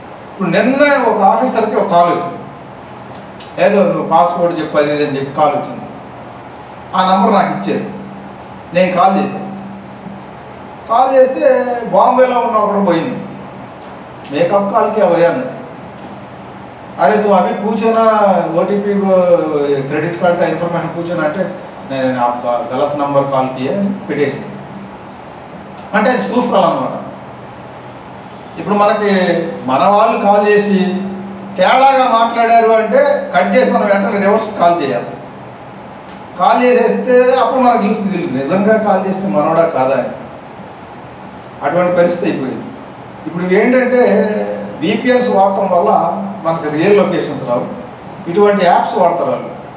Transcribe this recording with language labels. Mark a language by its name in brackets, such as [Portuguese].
[Telugu] ఇప్పుడు నిన్న ఒక ఆఫీసర్కి ఒక కాల్ వచ్చింది, ఏదో నువ్వు పాస్పోర్ట్ చెప్పు అది అని చెప్పి కాల్ వచ్చింది. ఆ నంబర్ నాకు ఇచ్చారు, నేను కాల్ చేశాను. కాల్ చేస్తే బాంబేలో ఉన్న ఒకటి పోయింది, మేకప్ కాల్కి పోయాను. [Hindi] अरे तो अभी पूछे ना OTP क्रेडिट कार्ड का इन्फॉर्मेशन पूछे ना [Telugu] అంటే నేను [Hindi] आपका गलत नंबर कॉल किया [Telugu] పెట్టేసి అంటే అది ప్రూఫ్ కాల్ అన్నమాట. ఇప్పుడు మనకి మన వాళ్ళు కాల్ చేసి తేడాగా మాట్లాడారు అంటే కట్ చేసి మనం వెంటనే రివర్స్ కాల్ చేయాలి. కాల్ చేసేస్తే అప్పుడు మనకు తెలుస్తుంది నిజంగా కాల్ చేస్తే మనోడా కాదా అని. అటువంటి పరిస్థితి అయిపోయింది. ఇప్పుడు ఏంటంటే VPNs వాడటం వల్ల మనకు రియల్ లొకేషన్స్ రావు, ఇటువంటి యాప్స్ వాడతారు వాళ్ళు.